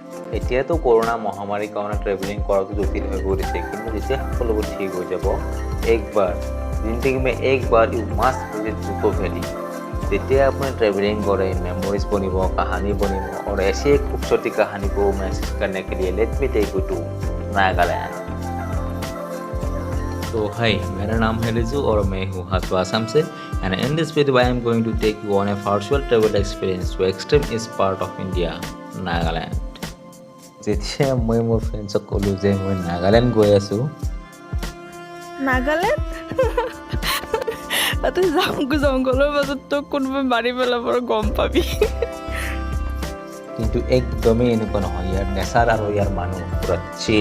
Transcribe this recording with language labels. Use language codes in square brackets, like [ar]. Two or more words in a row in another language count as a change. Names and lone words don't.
[as] এতিয়াতো কৰোনা মহামাৰীৰ কাৰণে ট্ৰেভেলিং কৰাটো জটিল হৈ পৰিছে কিন্তু যেতিয়া সকলোবোৰ ঠিক হৈ যাব [hi] একবাৰ जिंदगी में एक बार [en] you must visit [hi] जुको वैली [as] যেতিয়া আপনি [hi] ट्रैवलिंग करें मेमोरीज बनिब कहानी बनिब और ऐसी एक खूबसूरती कहानी को महसूस करने के लिए [en] let me take you to [hi] नागालैंड। तो हाय मेरा नाम है रिजू और मैं हूँ हाजो असम से [en] and in this video I am going to take you on a virtual travel experience to extreme is part of India Nagaland. [as] যেতিয়া মই মোৰ ফ্ৰেণ্ডছক ক'লোঁ যে মই নাগালেণ্ড গৈ আছোঁ নাগালেণ্ড তাতে জংঘলৰ মাজত তোক কোনোবাই মাৰি পেলাব আৰু গম পাবি কিন্তু একদমেই এনেকুৱা নহয় ইয়াৰ নেচাৰ আৰু ইয়াৰ মানুহ পুৰা চিল।